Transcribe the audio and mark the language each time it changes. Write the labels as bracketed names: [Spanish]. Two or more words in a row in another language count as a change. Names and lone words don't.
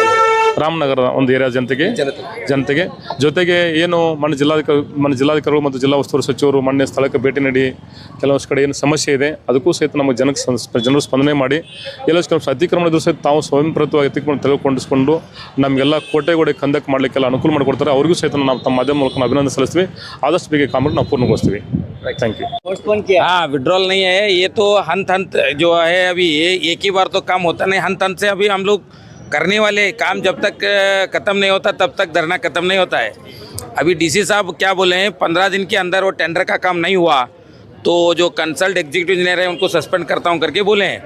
[Kannada] ರಾಮನಗರ ಒಂದು ಏರಿಯಾ ಜನತೆಗೆ ಜೊತೆಗೆ ಏನು ಮಾನ್ಯ ಜಿಲ್ಲಾಧಿಕಾರಿಗಳು ಮತ್ತು ಜಿಲ್ಲಾ ಉಸ್ತುವಾರಿ ಸಚಿವರು ಮೊನ್ನೆ ಸ್ಥಳಕ್ಕೆ ಭೇಟಿ ನೀಡಿ ಕೆಲವಷ್ಟು ಕಡೆ ಏನು ಸಮಸ್ಯೆ ಇದೆ ಅದಕ್ಕೂ ಸಹಿತ ನಮಗೆ ಜನರು ಸ್ಪಂದನೆ ಮಾಡಿ ಎಲ್ಲಷ್ಟು ಕೆಲವು ಅತಿಕ್ರಮಣ ಇದ್ರೂ ಸಹಿತ ತಾವು ಸ್ವಯಂಪ್ರೇರಿತವಾಗಿ ಅತಿಕ್ರಮಣ ತೆಗೆದುಕೊಂಡಿಸ್ಕೊಂಡು ನಮಗೆಲ್ಲ ಕೋಟೆಗೋಡೆ ಕಂದಕ್ಕೆ ಮಾಡಲಿಕ್ಕೆಲ್ಲ ಅನುಕೂಲ ಮಾಡಿಕೊಡ್ತಾರೆ. ಅವ್ರಿಗೂ ಸಹಿತ ನಾವು ತಮ್ಮ ಮಾಧ್ಯಮ ಮೂಲಕ ಅಭಿನಂದನೆ ಸಲ್ಲಿಸ್ತೀವಿ. ಆದಷ್ಟು ಬೇಗ ಕಾಮಗಾರಿ ನಾವು ಪೂರ್ಣಗೊಳಿಸ್ತೀವಿ. [English] thank you. [Hindi] हाँ, विड्रॉल नहीं है ये तो हंत जो है अभी एक ही बार तो काम होता नहीं, हंत से अभी हम लोग करने वाले काम जब तक ख़त्म नहीं होता तब तक धरना ख़त्म नहीं होता है. अभी डीसी साहब क्या बोले हैं 15 दिन के अंदर वो टेंडर का काम नहीं हुआ तो जो कंसल्ट एग्जीक्यूटिव इंजीनियर है उनको सस्पेंड करता हूँ करके बोले हैं.